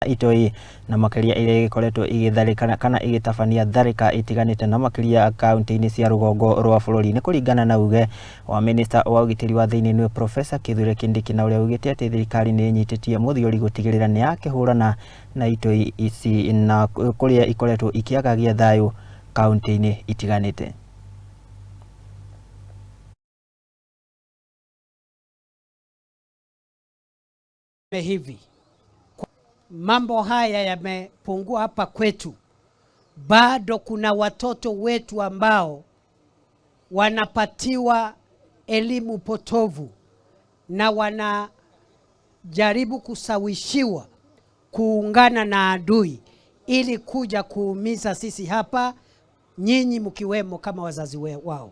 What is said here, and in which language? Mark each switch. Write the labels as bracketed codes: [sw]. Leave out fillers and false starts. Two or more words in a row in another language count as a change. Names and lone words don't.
[ki] itoi na makiria ile ikoretwo igitharikana kana igitabania tharika itiganite na makiria kaunti-ini cia rugongo rwa bururi ni kuringana na uge wa minister wa ugitiri wa thiini ni Professor Kithure Kindiki na uria ugite ati thirikari ni nyititie muthiori gutigirira ni yakihurana na itoi ici na kuria ikoretwo ikiagagia thayu kaunti-ini itiganite. [sw] Hivi mambo haya yamepungua hapa kwetu, bado kuna watoto wetu ambao wanapatiwa elimu potovu na wanajaribu kusawishiwa kuungana na adui ili kuja kuumiza sisi hapa, nyinyi mkiwemo kama wazazi wao.